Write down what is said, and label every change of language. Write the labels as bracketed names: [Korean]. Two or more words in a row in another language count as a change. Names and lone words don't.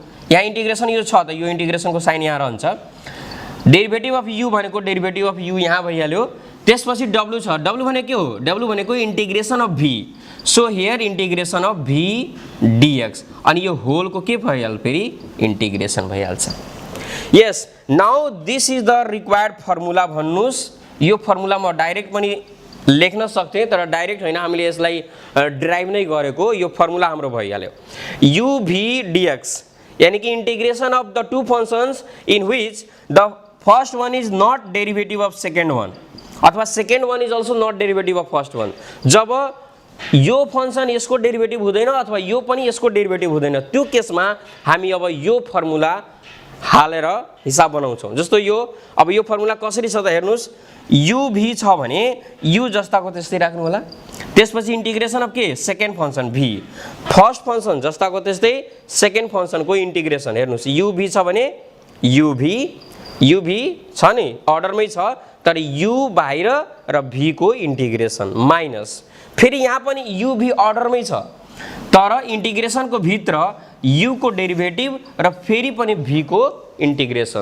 [Nepali] यहाँ इन्टिग्रेसन यो छ त यो इन्टिग्रेसनको साइन यहाँ रहन्छ। [English] derivative of u [Nepali] भनेको [English] derivative of u [Nepali] यहाँ भइहाल्यो। त्यसपछि w छ, w भनेको के हो, w भनेको [English] integration of v, so here integration of v dx [Nepali] अनि यो होलको के भइहाल्यो फेरि इन्टिग्रेसन भइहाल्छ। यस, [English] now this is the required formula भन्नुस्। [Nepali] यो फर्मुला म डाइरेक्ट पनि लेख्न सक्थेँ तर डाइरेक्ट होइन, हामीले यसलाई ड्राइभ नै गरेको, यो फर्मुला हाम्रो भइहाल्यो uv dx यानी कि [English] integration of the two functions in which the first one is not derivative of second one [Nepali] अथवा [English] second one is also not derivative of first one. [Nepali] जब यो फंक्शन यसको डेरिवेटिव हुँदैन अथवा यो पनि यसको डेरिवेटिव हुँदैन त्यो केसमा हामी अब यो फर्मुला हालेर हिसाब बनाउँछौं। जस्तो यो अब यो फर्मुला कसरी छ त हेर्नुस्, uv छ भने u जस्ताको त्यस्तै राख्नु होला, त्यसपछि [English] integration of [Nepali] के [English] second function v, first function [Nepali] जस्ताको त्यस्तै [English] second function [Nepali] को इंटीग्रेशन। हेर्नुस् uv छ भने uv छ नि अर्डरमै छ तर u बाहिर र v को इंटीग्रेशन माइनस, फेरि यहाँ पनि uv अर्डरमै छ तर इंटीग्रेशन को भित्र u को डेरिवेटिव र फेरि पनि v को इंटीग्रेशन।